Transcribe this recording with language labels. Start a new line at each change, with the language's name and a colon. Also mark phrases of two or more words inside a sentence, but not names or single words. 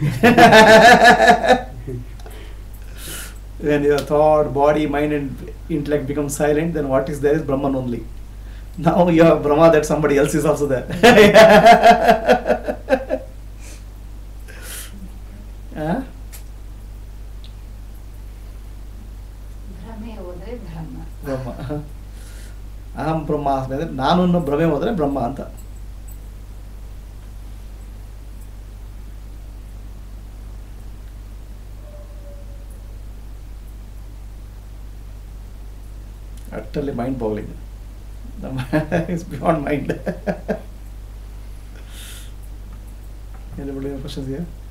English: When your thought, body, mind and intellect become silent, then what is there is Brahman only. Now you have Brahma that somebody else is also there.
Kannada: ಬ್ರಹ್ಮ.
Sanskrit: ಅಹಂ ಬ್ರಹ್ಮಾಸ್ಮಿ
Kannada: ಅಂದರೆ ನಾನು ಅನ್ನೋ ಭ್ರಮೆ ಹೋದರೆ ಬ್ರಹ್ಮ ಅಂತ.
English: Utterly mind-boggling. It's beyond mind. Anybody have questions here?